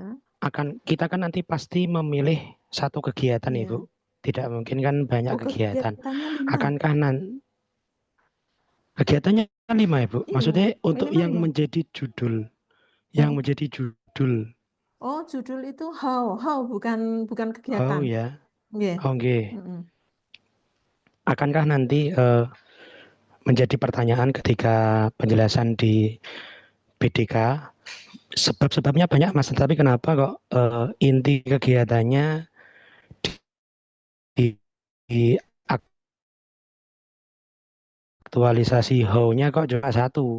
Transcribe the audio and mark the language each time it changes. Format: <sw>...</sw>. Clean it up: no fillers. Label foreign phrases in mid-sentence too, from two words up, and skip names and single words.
<id>Kita kan nanti pasti memilih satu kegiatan Ya. Ibu. Tidak mungkin kan banyak Oh, kegiatan. kegiatannya 5. Akankah kegiatannya 5 Ibu? Iya, Maksudnya untuk minimal yang 5. menjadi judul. Oh. Yang menjadi judul. Oh, judul itu how bukan Oh kegiatan. ya. Nggih. Oh nggih. Mm-mm. Akankah nanti menjadi pertanyaan ketika penjelasan di BDK? Sebab-sebabnya banyak Mas, tapi kenapa kok inti kegiatannya di aktualisasi how-nya kok cuma satu?</id>